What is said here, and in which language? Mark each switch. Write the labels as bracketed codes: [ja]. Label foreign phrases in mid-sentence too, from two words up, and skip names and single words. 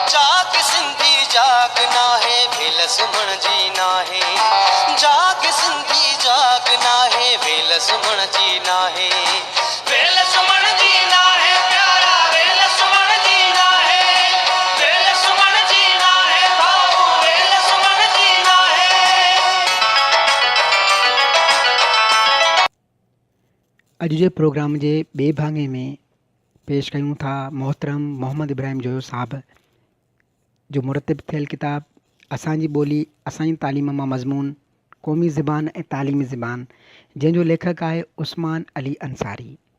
[sd] जाग सिंधी जाग ना है भेल सुमण जी ना है, जाग सिंधी जाग ना है भेल सुमण जी ना है, भेल सुमण जी ना है प्यारा, भेल सुमण जी ना है, भेल सुमण जी ना है भाऊ, भेल सुमण जी ना है। अॼु जे प्रोग्राम जे ॿिए भाङे में पेश कयूं था मोहतरम मोहम्मद इब्राहिम जोयो साहब जो मुरतब थियल किताब असांजी ॿोली असांजी तालीम मां मज़मून क़ौमी ज़बान ऐं तालीमी ज़बान, जंहिंजो लेखक आहे उस्मान अली अंसारी।